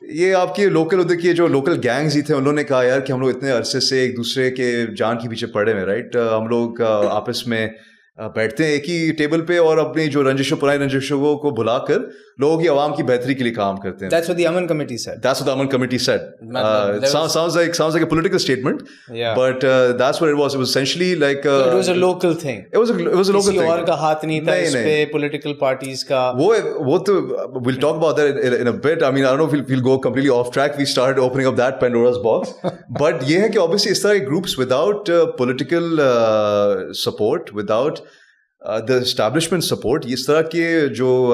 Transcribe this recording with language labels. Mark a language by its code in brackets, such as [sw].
[ur] یہ آپ کے لوکل ادھر کے جو لوکل گینگز ہی تھے, انہوں نے کہا یار کہ ہم لوگ اتنے عرصے سے ایک دوسرے کے جان کے پیچھے پڑے ہوئے, رائٹ, ہم لوگ آپس میں بیٹھتے ہیں ایک ہی ٹیبل پہ اور اپنی جو پرانی رنجشوں کو بھلا کر لوگوں کی عوام کی بہتری کے لیے کام کرتے ہیں. [en] That's what the Aman Committee said. That's what the Aman Committee said. Sounds like a political statement. Yeah. But that's what it was. It was essentially like it was a local thing. It was a local thing. [ur] کسی اور کا ہاتھ نہیں تھا اس پہ [en] political parties [ur] کا. وہ تو [en] we'll talk about that in a bit. I mean, I don't know if we'll go completely off track. We started opening up that Pandora's box. But [ur] یہ ہے کہ [en] obviously [ur] اس طرح [en] groups without political support, without the establishment support, [ur] اس طرح کے جو